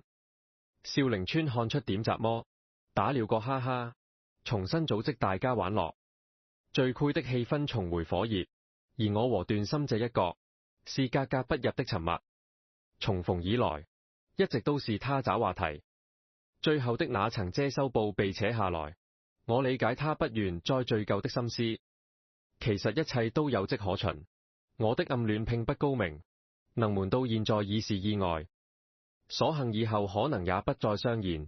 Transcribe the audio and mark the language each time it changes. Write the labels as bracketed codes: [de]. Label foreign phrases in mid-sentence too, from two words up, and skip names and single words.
[zh] 少陵村看出點怎麼，打了個哈哈，重新組織大家玩樂，聚會的氣氛重回火熱。而我和段心這一角，是格格不入的沉默。重逢以來，一直都是他找話題。最後的那層遮羞布被扯下來，我理解他不願再敘舊的心思。其實一切都有跡可循，我的暗戀並不高明，能瞞到現在已是意外。所幸以後可能也不再相見。